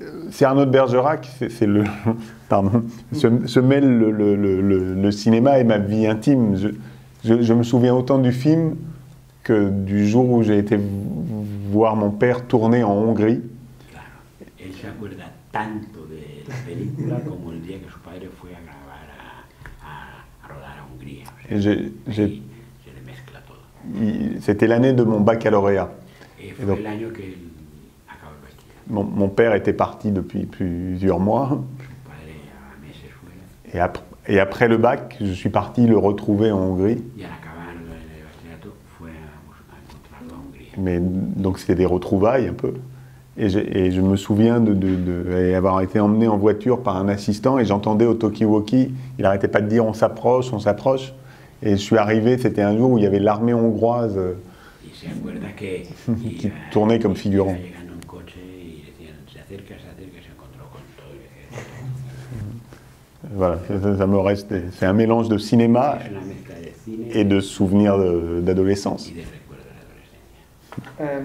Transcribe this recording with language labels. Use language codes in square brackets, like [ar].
[fr] Cyrano de Bergerac, c'est le. Pardon. Se mêle le cinéma et ma vie intime. Je me souviens autant du film que du jour où j'ai été voir mon père tourner en Hongrie. [es] Claro, él se acuerda tanto de la película como el día que su padre fue a grabar a rodar a Hungría. O sea, [fr] Et [es] ahí se le mezcla todo. [fr] c'était l'année de mon baccalauréat. [es] Fue [fr] donc- [es] el año que él acabó el bachillerato. [fr] Mon père était parti depuis plusieurs mois. [es] Su padre a meses fuera [fr] Et après le bac, je suis parti le retrouver en Hongrie. [es] y al acabar el bachillerato fue a encontrarlo a Hungría. [fr] Mais, donc c'était des retrouvailles un peu. Et je me souviens d'avoir été emmené en voiture par un assistant et j'entendais au talkie-walkie, il n'arrêtait pas de dire on s'approche, on s'approche. Et je suis arrivé, c'était un jour où il y avait l'armée hongroise [es] Y se acuerda que [fr] qui tournait comme figurant. [es] iba llegando un coche y decían se acerca, se encontró con todo el ejército. [fr] Voilà, ça me reste. C'est un mélange de cinéma [es] Es una mezcla de cine [fr] et de souvenirs d'adolescence. [es] y de recuerdos de adolescencia.